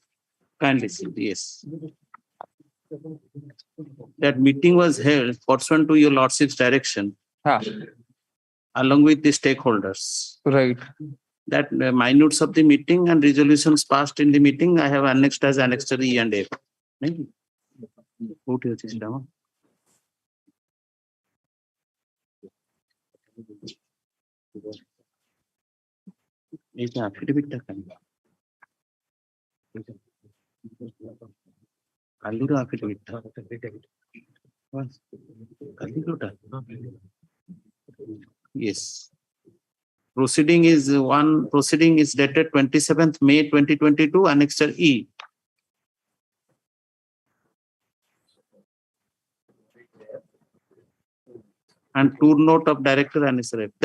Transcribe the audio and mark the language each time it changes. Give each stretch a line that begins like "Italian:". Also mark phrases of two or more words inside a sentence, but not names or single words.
English: Kindly see, yes. That meeting was held pursuant to your lordship's direction along with the stakeholders. Right. That minutes of the meeting and resolutions passed in the meeting, I have annexed as annexure E and F.
Odia: କୋଉଠି ଅଛି ସେଟା ମ? ଏଇଟା affidavit ଟା କାଇଁ? କାଲିର affidavit ଟା। କାଲି କୋଉଟା?
English: Yes. Proceeding is dated 27th May 2022, annexure E. And tour note of director annexure F.